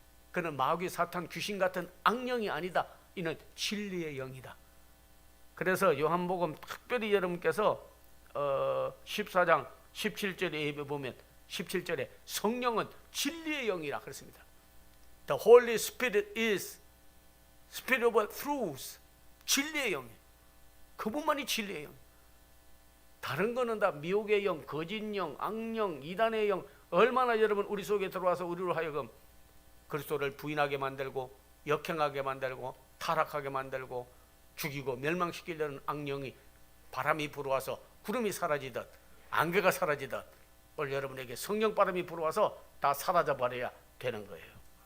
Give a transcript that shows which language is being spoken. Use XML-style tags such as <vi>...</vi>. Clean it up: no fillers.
<ko>그는 마귀 사탄 귀신 같은 악령이 아니다. 이는 진리의 영이다. 그래서 요한복음 특별히 여러분께서 14장 17절에 보면 17절에 성령은 진리의 영이라 그랬습니다.</ko> <en>The Holy Spirit is Spirit of truth.</en> <ko>진리의 영이에요. 그분만이 진리의 영. 다른 거는 다 미혹의 영, 거짓 영, 악령, 이단의 영, 얼마나 여러분 우리 속에 들어와서 우리로 하여금 그리스도를 부인하게 만들고 역행하게 만들고 타락하게 만들고 죽이고 멸망시키려는 악령이 바람이 불어와서 구름이 사라지듯 안개가 사라지듯 오늘 여러분에게 성령 바람이 불어와서 다 사라져 버려야 되는 거예요.</ko>